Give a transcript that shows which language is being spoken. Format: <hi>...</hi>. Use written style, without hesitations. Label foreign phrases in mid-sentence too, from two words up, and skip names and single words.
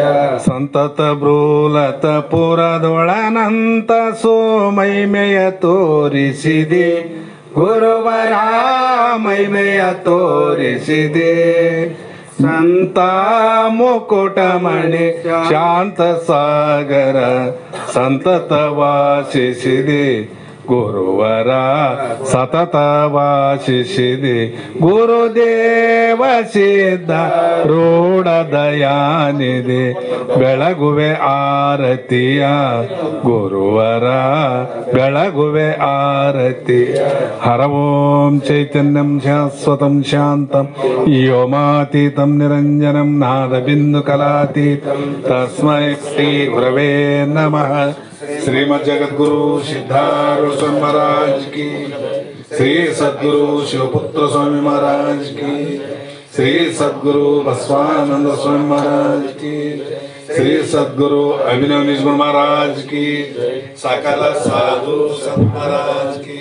<kn>ಸಂತತ ಬ್ರೂಲತ ಪುರದೊಳನಂತ ಸೋಮೈಮೆಯ ತೋರಿಸಿದೆ ಗುರುವರ ಮೈಮೆಯ ತೋರಿಸಿದೆ ಸಂತ ಮುಕುಟಮಣಿ ಶಾಂತ ಸಾಗರ ಸಂತತ ವಾಸಿಸಿದೆ ಗುರುವರ ಸತತ ವಾಸಿಸಿದೆ ಗುರುದೇವ ಸಿದ್ಧ ರೂಢ ದಯಾನಿದೆ ಬೆಳಗುವೆ ಆರತಿಯ ಗುರುವರ ಬೆಳಗುವೆ ಆರತಿ</kn> <sa>ಹರ ಓಂ ಚೈತನ್ಯಂ ಶಾಶ್ವತಂ ಶಾಂತಂ ವ್ಯೋಮಾತೀತಂ ನಿರಂಜನಂ ನಾದ ಬಿಂದು ಕಲಾತೀತಂ ತಸ್ಮೈ ಶ್ರೀ ಗುರವೇ ನಮಃ</sa> <hi>श्रीमद जगद्गुरु सिद्धारूढ़ स्वामी महाराज की, श्री सद्गुरु शिवपुत्र स्वामी महाराज की, श्री सद्गुरु बसवानंद स्वामी महाराज की, श्री सद्गुरु अभिनव निजगुरु महाराज की, सकल साधु संत महाराज की।</hi>